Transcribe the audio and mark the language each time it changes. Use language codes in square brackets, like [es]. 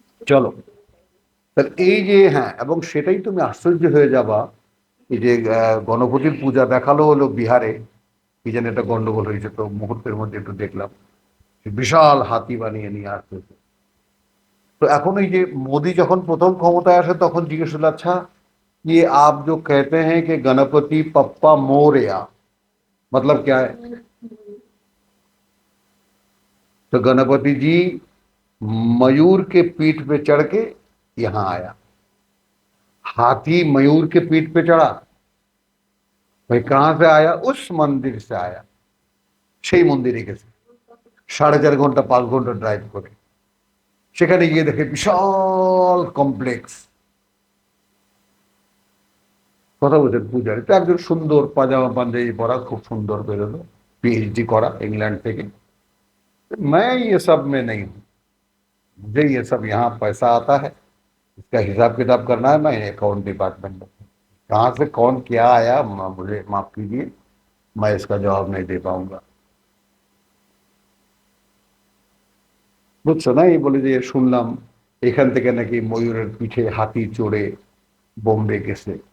[bn] চলো, তাহলে এই যে, হ্যাঁ, এবং সেটাই তুমি আশ্চর্য হয়ে যাবা, এই যে গণপতির পূজা দেখালো হলো বিহারে, কি যেন একটা গন্ডগোল হয়েছে, তো মুহূর্তের মধ্যে একটু দেখলাম বিশাল হাতি বানিয়ে নিয়ে আসতেছে। তো এখন এই যে মোদি যখন প্রথম ক্ষমতায় আসে তখন জিজ্ঞেস হলো, আচ্ছা [hi] ये आप जो कहते हैं कि गणपति पप्पा मोरया मतलब क्या है? तो गणपति जी मयूर के पीठ पे चढ़ के यहाँ आया। हाथी मयूर के पीठ पे चढ़ा, भाई कहां से आया? उस मंदिर से आया। [bn] সেই মন্দিরে গেছে 4.5 ঘন্টা 5 ঘন্টা ড্রাইভ করে, সেখানে গিয়ে দেখে বিশাল কমপ্লেক্স। কথা বলছেন, পূজারি তো একজন সুন্দর পাজামা পাঞ্জাবি পরা, খুব সুন্দর বেরোলো, পিএইচডি করা ইংল্যান্ড থেকে। [hi] मैं ये सब में नहीं हूँ, मुझे ये सब यहाँ पैसा आता है, इसका हिसाब किताब करना है, मैं अकाउंट डिपार्टमेंट में। कहाँ से कौन क्या आया मुझे माफ कीजिए, मैं इसका जवाब नहीं दे पाऊंगा। [bn] বুঝছো না? এই বলে যে শুনলাম এখান থেকে নাকি ময়ূরের পিঠে হাতি চড়ে বোম্বে গেছে।